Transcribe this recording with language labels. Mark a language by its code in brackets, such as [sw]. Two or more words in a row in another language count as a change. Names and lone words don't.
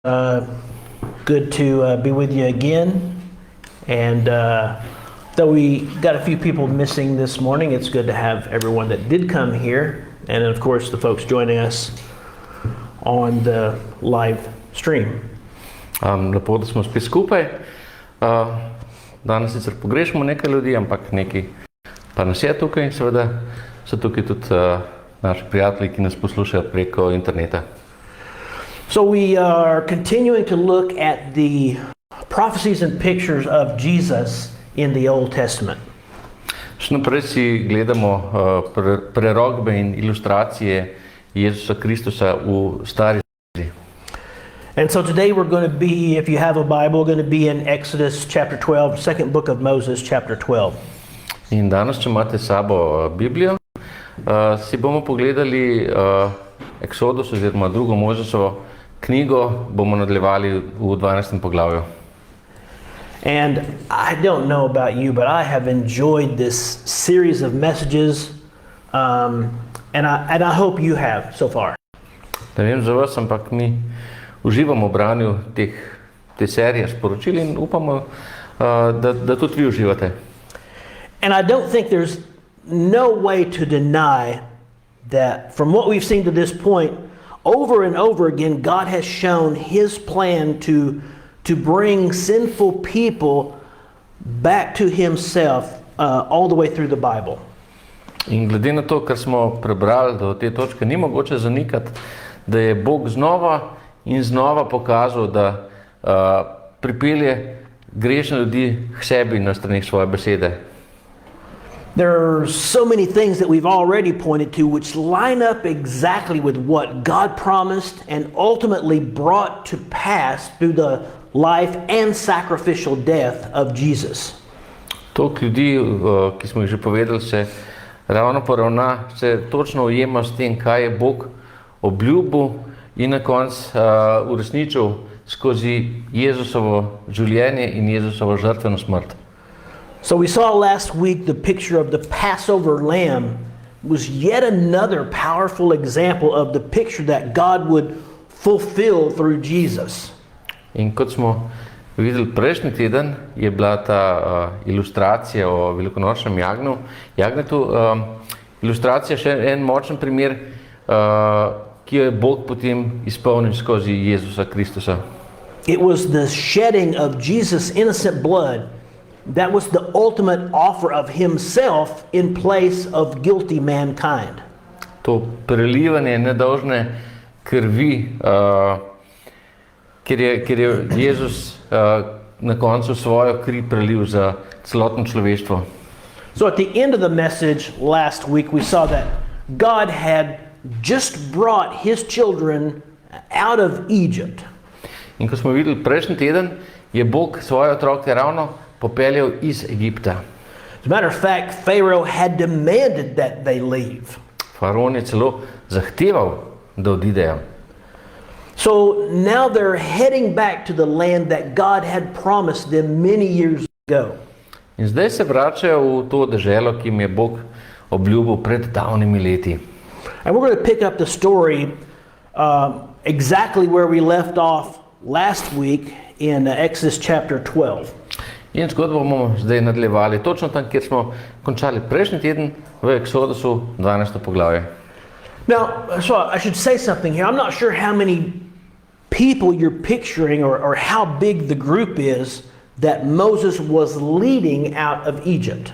[en] Good to be with you again. And though we got a few people missing this morning, it's good to have everyone that did come here. And of course, the folks joining us on the live stream. [sl] Lepo, da smo spet skupaj. Danes sicer pogrešamo nekaj ljudi, ampak nekaj pa nas je tukaj. Seveda so tukaj tudi naši prijatelji, ki nas poslušajo preko interneta. [en] So we are continuing to look at the prophecies and pictures of Jesus in the Old Testament. [sl] Še naprej si gledamo prerokbe in ilustracije Jezusa Kristusa v Stari zavezi. [en] And so today we're going to be, if you have a Bible, going to be in Exodus chapter 12, second book of Moses, chapter 12. [sl] In danes, če imate s sabo Biblijo, si bomo pogledali Eksodus oziroma drugo Mozesovo knjigo, bomo nadaljevali v 12. poglavju. [en] And I don't know about you, but I have enjoyed this series of messages, and I hope you have so far. [sl] Ne vem za vas, ampak mi uživamo v branju te serije sporočil in upamo, da tudi vi uživate. [en] And I don't think there's no way to deny that from what we've seen to this point, over and over again, God has shown His plan to bring sinful people back to Himself all the way through the Bible. [sl] In glede na to, kar smo prebrali do te točke, ni mogoče zanikati, da je Bog znova in znova pokazal, da pripelje grešne ljudi k sebi na stranih svoje besede. [en] There are so many things that we've already pointed to which line up exactly with what God promised and ultimately brought to pass through the life and sacrificial death of Jesus. [sl] Toliko ljudi, ki smo jih že povedali, se ravno poravna, se točno ujema s tem, kaj je Bog obljubil in na koncu uresničil skozi Jezusovo življenje in Jezusovo žrtveno smrt. [en] So we saw last week the picture of the Passover lamb was yet another powerful example of the picture that God would fulfill through Jesus. [sl] In kot smo videli prejšnji teden, je bila ta ilustracija o velikonočnem jagnjetu, ilustracija še en močen primer, ki jo je Bog potem izpolnil skozi Jezusa Kristusa. [en] It was the shedding of Jesus' innocent blood that was the ultimate offer of Himself in place of guilty mankind. [sl] To prelivanje nedolžne krvi, ker je Jezus na koncu svojo kri prelil za celotno človeštvo. [en] So at the end of the message last week we saw that God had just brought His children out of Egypt. [sl] In ko smo videli prejšnji teden, je Bog svoje otroke ravno popeljal iz Egipta. [en] As a matter of fact, Pharaoh had demanded that they leave. [sl] Faraon je celo zahteval, da odidejo. [en] So now they're heading back to the land that God had promised them many years ago. [sl] In zdaj se vračajo v to deželo, ki jim je Bog obljubil pred davnimi leti. [en] And we're going to pick up the story exactly where we left off last week in Exodus chapter 12. [sl] In zgodbo bomo zdaj nadaljevali točno tam, kjer smo končali prejšnji teden v Eksodusu 12. poglavje. [en] Now, so I should say something here. I'm not sure how many people you're picturing or how big the group is that Moses was leading out of Egypt.